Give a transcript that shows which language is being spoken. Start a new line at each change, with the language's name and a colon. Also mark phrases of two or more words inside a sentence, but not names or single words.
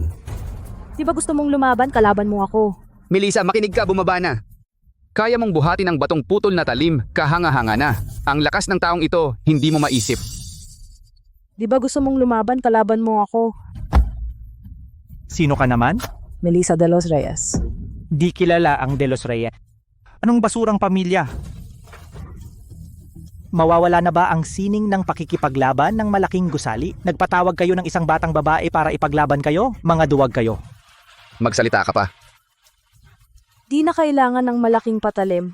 Filipino: Di ba gusto mong lumaban, kalaban mo ako? Melissa, makinig ka, bumaba na. Kaya mong buhatin ang batong putol na talim, kahanga-hanga na. Ang lakas ng taong ito, hindi mo maisip. Di ba gusto mong lumaban, kalaban mo ako? Sino ka naman? Melissa de los Reyes. Di kilala ang De Los Reyes. Anong basurang pamilya? Mawawala na ba ang sining ng pakikipaglaban ng malaking gusali? Nagpatawag kayo ng isang batang babae para ipaglaban kayo? Mga duwag kayo. Magsalita ka pa. Di na kailangan ng malaking patalim.